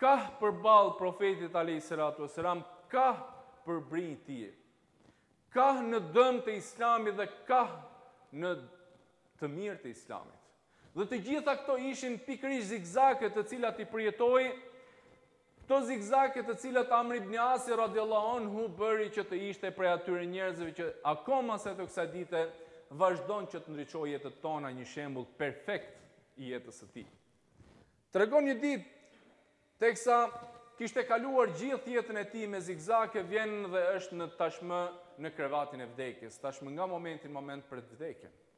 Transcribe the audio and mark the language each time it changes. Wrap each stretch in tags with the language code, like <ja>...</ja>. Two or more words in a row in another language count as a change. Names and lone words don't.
<sq>ka përballë profetit</sq> <ar>عليه الصلاة والسلام,</ar> <sq>ka përbri tij. Ka në dëm të Islamit dhe ka në të mirë të Islamit. Dhe të gjitha këto ishin pikërisht zigzake të cilat i përjetoi, këto zigzake të cilat Amr ibn Asi</sq> <ar>رضي الله عنه</ar> <sq>bëri që të ishte prej atyre njerëzve që akoma sa të kësaj dite vazhdon që të ndriçojë jetën tona, një shembull perfekt i jetës së tij. Tregon një ditë, teksa kishte kaluar gjithë jetën e tij me zigzake, vjen dhe është në tashmë në krevatin e vdekjes, tashmë nga momenti në moment për të vdekjen.</sq>